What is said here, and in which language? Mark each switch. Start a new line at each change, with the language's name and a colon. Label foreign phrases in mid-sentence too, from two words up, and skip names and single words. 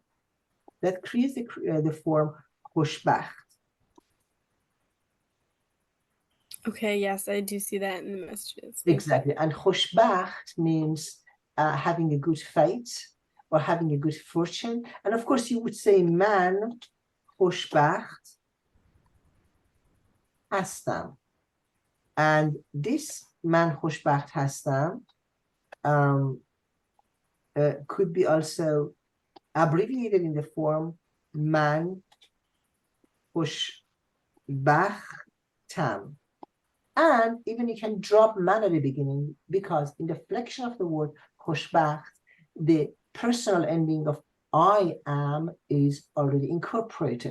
English: That creates the form خوشبخت. Okay, yes, I do see that in the messages. Exactly. And خوشبخت means having a good fate or having a good fortune. And of course, you would say
Persian: من خوشبخت هستم.
English: And this
Persian: من خوشبخت هستم
English: could be also abbreviated in the form
Persian: من خوشبختم.
English: And even you can drop man at the beginning, because in the flexion of the word خوشبخت, the personal ending of I am is already incorporated.